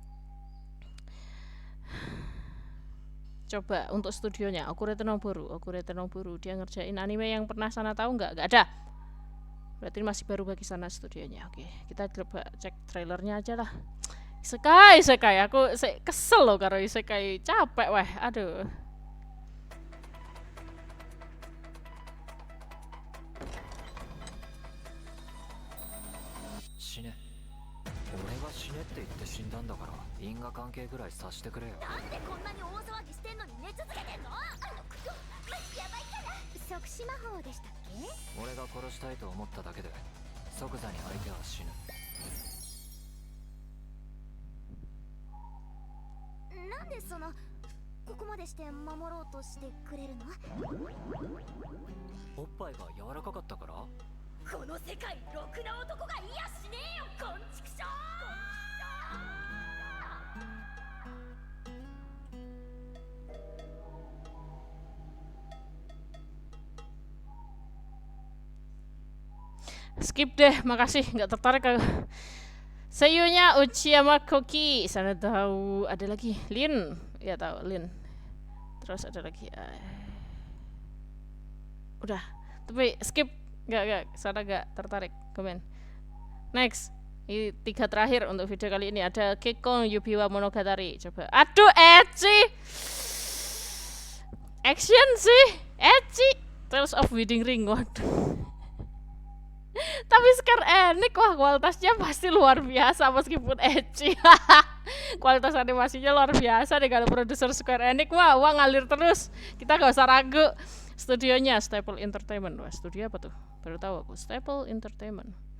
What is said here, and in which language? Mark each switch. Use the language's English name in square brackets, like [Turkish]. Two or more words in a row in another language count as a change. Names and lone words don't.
[Indonesian] Coba untuk studionya Akira Tanoboru dia ngerjain anime yang pernah sana tahu nggak ada. Berarti masih baru bagi sana studionya. Oke, kita coba cek trailernya aja lah. Isekai, aku [Javanese] kesel loh karo [Indonesian] isekai, capek weh, aduh. [Japanese] Shine. 俺が死ねって言って死んだんだから因果関係ぐらいさしてくれよ。なんでこんなに大騒ぎしてんのに寝続けてんの？やばいから即死魔法でしたっけ？俺が殺したいと思っただけで即座に相手は死ぬ。なんでここまでして守ろうとしてくれるの？おっぱいが柔らかかったから？この世界ろくな男がいやしねえよ、こんちくしょ [Indonesian] Skip deh, makasih, nggak tertarik. Seiyunya Uchiyama Koki, sana tahu. Ada lagi Lin, ya tahu Lin. Terus ada lagi udah, tapi skip, nggak sana nggak tertarik. Komen. Next, ini 3 terakhir untuk video kali ini. Ada Kekkon Yubiwa Monogatari. Coba, aduh ecchi, action sih, ecchi. Tales of Wedding Ring, waduh. Tapi Square Enix, wah kualitasnya pasti luar biasa meskipun ecchi. Kualitas animasinya luar biasa deh kalau produser Square Enix. Wah, uang ngalir terus. Kita gak usah ragu. Studionya Staple Entertainment. Wah, studio apa tuh? Baru tahu aku. Staple Entertainment.